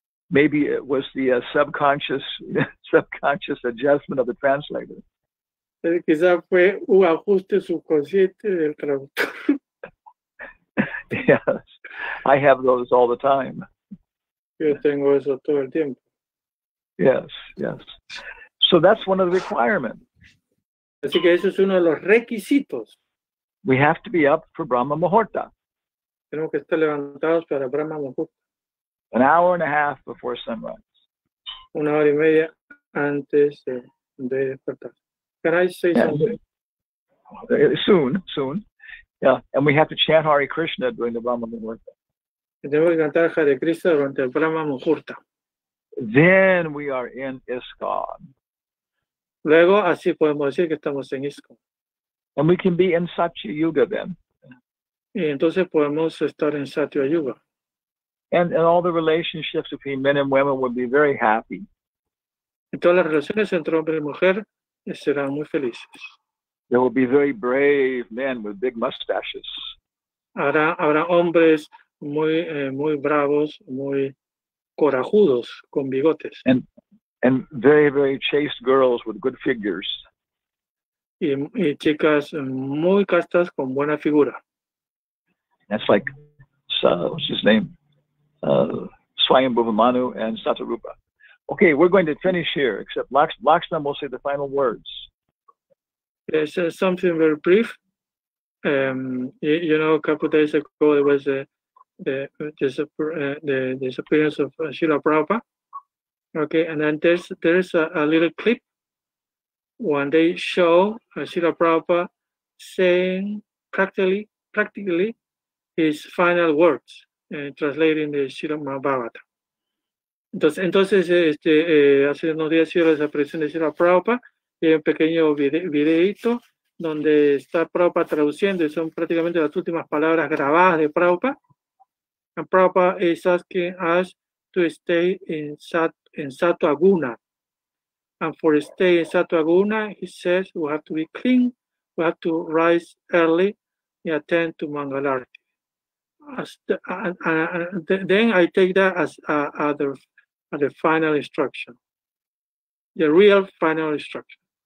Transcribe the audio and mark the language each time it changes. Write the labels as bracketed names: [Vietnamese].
[English] Maybe it was the subconscious adjustment of the translator. [Spanish] Quizás fue un ajuste subconsciente del traductor. [English] Yes, I have those all the time. [Spanish] Yo tengo eso todo el tiempo. [English] Yes. So that's one of the requirements. [Spanish] Así que eso es uno de los requisitos. [English] We have to be up for Brahma Muhurta. [Spanish] Tenemos que estar levantados para Brahma Muhurta. [English] An hour and a half before sunrise. [Spanish] 1 hora y media antes de despertar. [English] Can I say something? Soon. Yeah, and we have to chant Hare Krishna during the Brahma Muhurta. [Spanish] Tenemos que cantar Hare Krishna durante el Brahma Muhurta. [English] Then we are in ISKCON. [Spanish] Luego, así podemos decir que estamos en ISKCON. [English] And we can be in Satya Yuga then. [Spanish] Y entonces podemos estar en Satya Yuga. [English] And all the relationships between men and women will be very happy. [Spanish] Y todas las relaciones entre hombre y mujer serán muy felices. [English] There will be very brave men with big mustaches. [Spanish] Habrá hombres muy bravos, muy corajudos, con bigotes. [English] And very, very chaste girls with good figures. [Spanish] Y chicas muy castas con buena figura. [English] That's like, what's his name? Swayambhuva Manu and Satarupa. Okay, we're going to finish here, except Lakshman will say the final words. There's something very brief. A couple of days ago, there was the disappearance of Srila Prabhupada. Okay, and then there's a little clip when they show Srila Prabhupada saying practically his final words, translating the Srimad Bhagavatam. [Spanish] Entonces hace unos días hizo la desaparición de Srila Prabhupada y hay un pequeño videíto donde está Prabhupada traduciendo y son prácticamente las últimas palabras grabadas de Prabhupada. [English] And Prabhupada is asking us to stay in Sattva Guna. And for stay in Sattva Guna, he says we have to be clean, we have to rise early and attend to Mangalarti. Then I take that as the final instruction, the real final instruction.